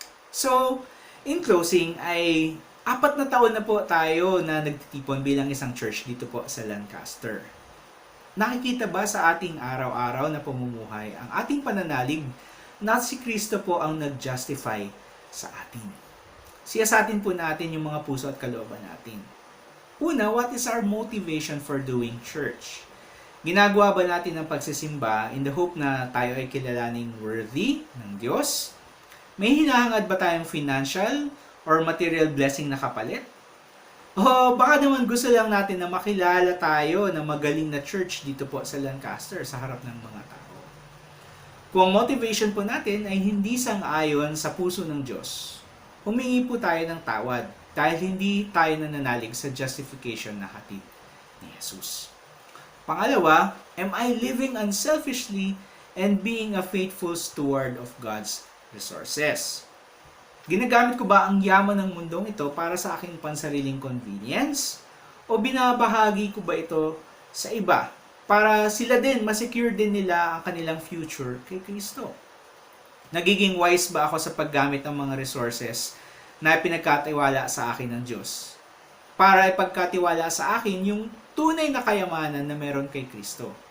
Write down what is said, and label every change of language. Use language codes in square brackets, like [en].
[en] So, in closing [tl] ay 4 na taon na po tayo na nagtitipon bilang isang church dito po sa Lancaster. Nakikita ba sa ating araw-araw na pamumuhay ang ating pananalig na si Kristo po ang nag-justify sa atin? Siyasatin po natin yung mga puso at kalooban natin. [en] Una, what is our motivation for doing church? [tl] Ginagawa ba natin ang pagsisimba [en] in the hope [tl] na tayo ay kilalaning worthy ng Diyos? May hinahangad ba tayong financial or material blessing na kapalit? O baka naman gusto lang natin na makilala tayo na magaling na church dito po sa Lancaster sa harap ng mga tao. Kung motivation po natin ay hindi sang-ayon sa puso ng Diyos, humingi po tayo ng tawad dahil hindi tayo nananalig sa justification na hatid ni Jesus. [en] Pangalawa, am I living unselfishly and being a faithful steward of God's resources? [tl] Ginagamit ko ba ang yaman ng mundong ito para sa aking pansariling convenience? O binabahagi ko ba ito sa iba para sila din, masecure din nila ang kanilang future kay Kristo? Nagiging wise ba ako sa paggamit ng mga resources na pinagkatiwala sa akin ng Diyos para ipagkatiwala sa akin yung tunay na kayamanan na meron kay Kristo?